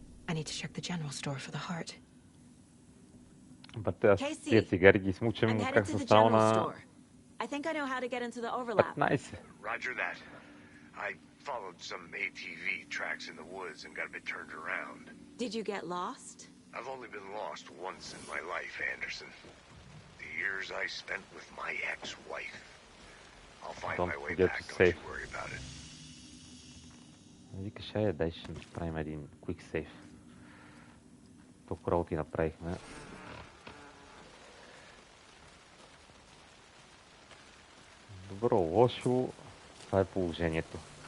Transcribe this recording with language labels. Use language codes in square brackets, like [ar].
[en] I need to check the general store for the heart. [bg] Аз тия цигари ги смучам, как съм стал на... [en] I think I know how to get into the overlap. 15. Roger that. I followed some ATV tracks in the woods and got a bit turned around. Did you get lost? I've only been lost once in my life, Anderson. The years I spent with my ex-wife. I'll find my way back, don't you worry about it. [bg] Викаш, дай ще правим един [en] quick save. [bg] Толкова работи направихме. Добро, лошо. Това е положението.